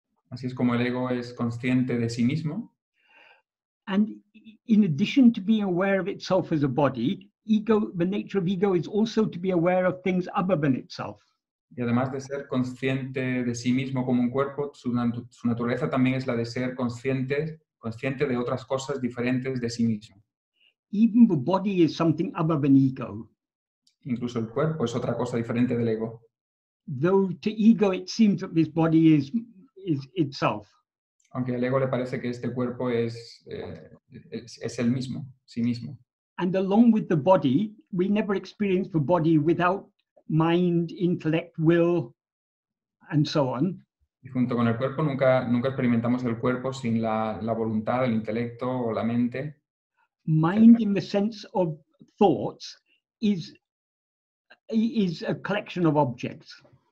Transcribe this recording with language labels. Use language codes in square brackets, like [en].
[es] Así es como el ego es consciente de sí mismo. [en] And in addition to being aware of itself as a body, the nature of ego is also to be aware of things other than itself. [es] Y además de ser consciente de sí mismo como un cuerpo, su naturaleza también es la de ser consciente de otras cosas diferentes de sí mismo. [en] Even the body is something other than ego. [es] Incluso el cuerpo es otra cosa diferente del ego. [en] Though to ego it seems that this body is itself. [es] Aunque al ego le parece que este cuerpo es el mismo, sí mismo. [en] And along with the body, we never experience the body without mind, intellect, will, and so on. [es] Y junto con el cuerpo nunca experimentamos el cuerpo sin la voluntad, el intelecto o la mente. [en] Mind in the sense of thoughts is a collection of objects.